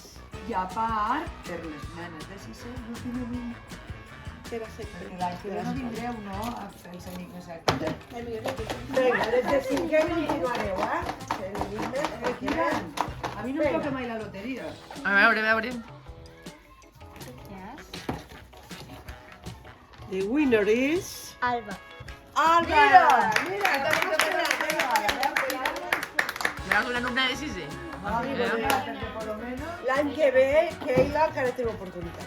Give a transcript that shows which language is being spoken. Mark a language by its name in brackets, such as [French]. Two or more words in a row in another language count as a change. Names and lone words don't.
[Catalan] I a part, per les nenes de 6 l'últim domingo. Que va ser Perquè l'any que ve no vindreu, no? A fer els amics, no sé què. Vinga, des de 5 continuareu, eh? A mi no em toca mai la loteria. A veure. [English] The winner is... [Catalan] Alba. Alba! Mira, Seràs una alumna de 6è? l'any que ve, Keila encara té l'oportunitat.